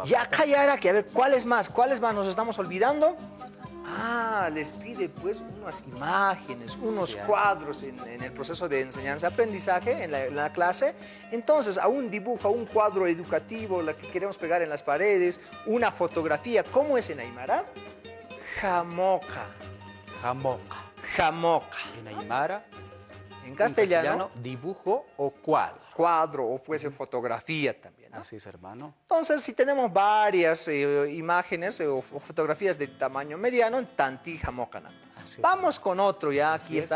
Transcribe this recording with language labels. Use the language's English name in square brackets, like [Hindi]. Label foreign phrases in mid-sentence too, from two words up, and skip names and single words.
[Spanish] Ya callara, que a ver, ¿cuáles más? ¿Cuáles más nos estamos olvidando? Les pide pues unas imágenes, unos Sí, cuadros en el proceso de enseñanza-aprendizaje, en la clase. Entonces, a un dibujo, a un cuadro educativo, la que queremos pegar en las paredes, una fotografía. ¿Cómo es en aymara? Jamoca, Jamoca. jamoca. En aymara, En castellano, dibujo o cuadro. cuadro o fuese fotografía también, ¿no? Así es, hermano. [Aymara] Entonces, si tenemos varias imágenes o fotografías de tamaño mediano, tanti jamocana. [Spanish] Así es. Vamos con otro ya, Así aquí